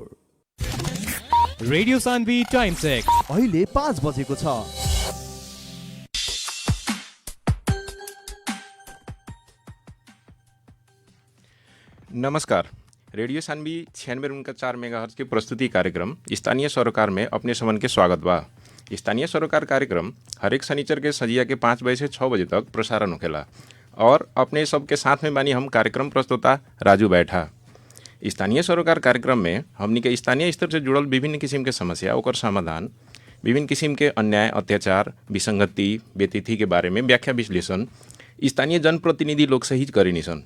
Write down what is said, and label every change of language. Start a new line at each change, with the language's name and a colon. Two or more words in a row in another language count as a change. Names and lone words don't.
Nepali: रेडियो सान्वी
English: time check
Nepali: अहिले 5 बजेको छ।
Bhojpuri: नमस्कार। रेडियो सान्वी 96.4 मेगाहर्ट्ज के प्रस्तुति कार्यक्रम स्थानीय सरोकार में अपने समन के स्वागत बा। स्थानीय सरोकार कार्यक्रम हर एक शनिचर के संझिया के 5 बजे से 6 बजे तक प्रसारण होखेला और अपने सबके साथ में बानी हम कार्यक्रम प्रस्तोता राजू बैठा। स्थानीय सरोकार कार्यक्रम में हमनी के स्थानीय स्तर से जुड़ल विभिन्न किसिम के समस्या ओकर समाधान, विभिन्न किसिम के अन्याय, अत्याचार, विसंगति, व्यतिथि के बारे में व्याख्या विश्लेषण स्थानीय जनप्रतिनिधि लोग से ही करेनी सन।